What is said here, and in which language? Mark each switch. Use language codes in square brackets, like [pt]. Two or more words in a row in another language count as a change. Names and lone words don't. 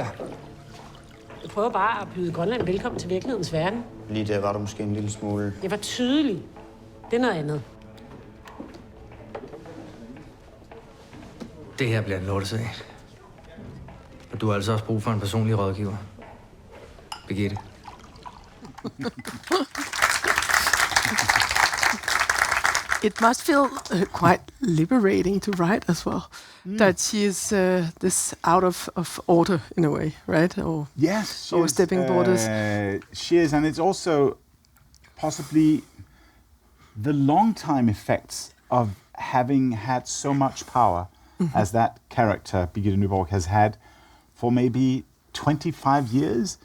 [da] jeg prøver bare at byde Grønland velkommen til virkelighedens verden. Lige der var du måske en lille smule... Det var tydeligt. Det er noget andet. Det her bliver en lortesag. Og du har altså også brug for en personlig rådgiver. Birgitte. [en] It must feel quite liberating to write as well. That she is this out of order in a way, right? Or Yes, overstepping borders. She is, and it's also possibly the long-time effects of having had so much power as that character, Birgitte Nyborg, has had for maybe 25 years.